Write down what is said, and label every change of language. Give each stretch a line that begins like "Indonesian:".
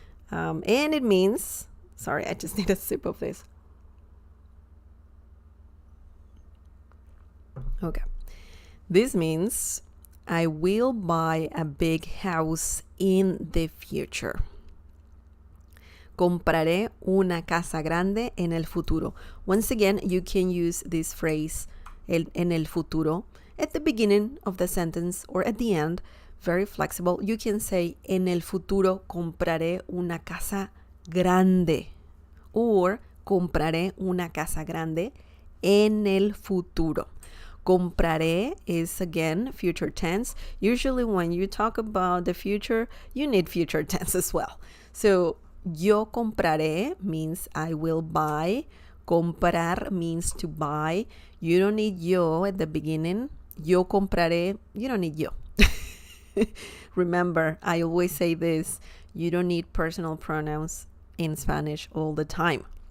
English: And it means, sorry, I just need a sip of this. Okay. This means I will buy a big house in the future.
Spanish: Compraré una casa grande en el futuro.
English: Once again, you can use this phrase
Spanish: en el futuro
English: at the beginning of the sentence or at the end. Very flexible. You can say
Spanish: en el futuro compraré una casa grande
English: or
Spanish: compraré una casa grande en el futuro.
English: Compraré is again future tense. Usually when you talk about the future, you need future tense as well. So
Spanish: yo compraré
English: means I will buy. Comprar means to buy. You don't need yo at the beginning.
Spanish: Yo compraré,
English: you don't need yo. Remember, I always say this, you don't need personal pronouns in Spanish all the time.